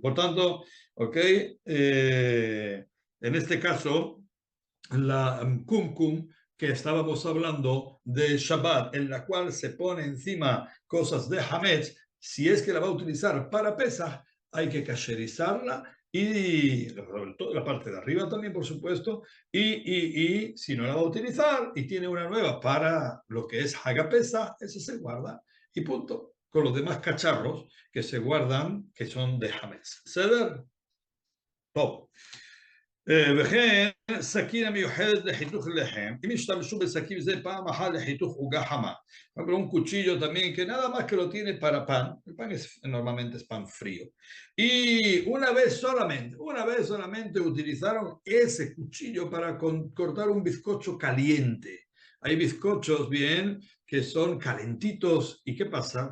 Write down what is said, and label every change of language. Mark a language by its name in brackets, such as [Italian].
[Spanish] Por tanto, ok, en este caso, la kumkum que estábamos hablando de Shabbat, en la cual se pone encima cosas de Hametz, si es que la va a utilizar para Pesach, hay que kasherizarla y la parte de arriba también, por supuesto, y si no la va a utilizar y tiene una nueva para lo que es Hagapesa, esa se guarda y punto. Con los demás cacharros que se guardan, que son de Hametz. ¿Ceder? Top. [Hebrew] וכן סכין המיוחדת לחיתוך לחם, אם ישתמשו בסכין זה פעם אחת לחיתוך עוגה חמה. [Spanish] Pero un cuchillo también que nada más que lo tiene para pan, el pan normalmente es pan frío. Y una vez solamente utilizaron ese cuchillo para cortar un bizcocho caliente. Hay bizcochos bien que son calentitos. ¿Y qué pasa?